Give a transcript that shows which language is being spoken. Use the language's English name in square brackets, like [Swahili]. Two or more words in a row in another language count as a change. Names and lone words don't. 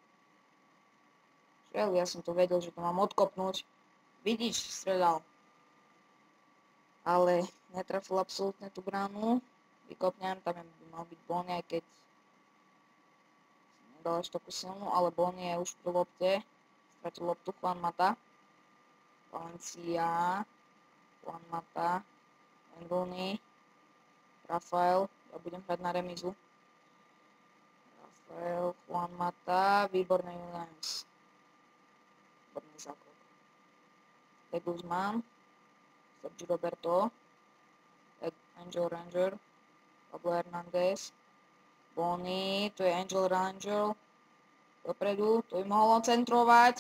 [Slovak] Ja som to vedel, že to mám odkopnúť, vidíš, streľal. Ale netrafil absolútne tú bránu. Vykopnem, tam by mal byť Bony, aj keď nedal ešte takú silnú, ale Bony je už pri lopte. Stratil loptu Juan Mata. Valencia. Juan Mata. Rooney. Rafael. Ja budem hrať na remizu. Rafael, Juan Mata. Výborný Williams. Výborný zákrok. De Guzman. Sergi Roberto, Angel Ranger, Pablo Hernández, Bony, to je Angel Ranger, dopredu, to by mohlo centrovať.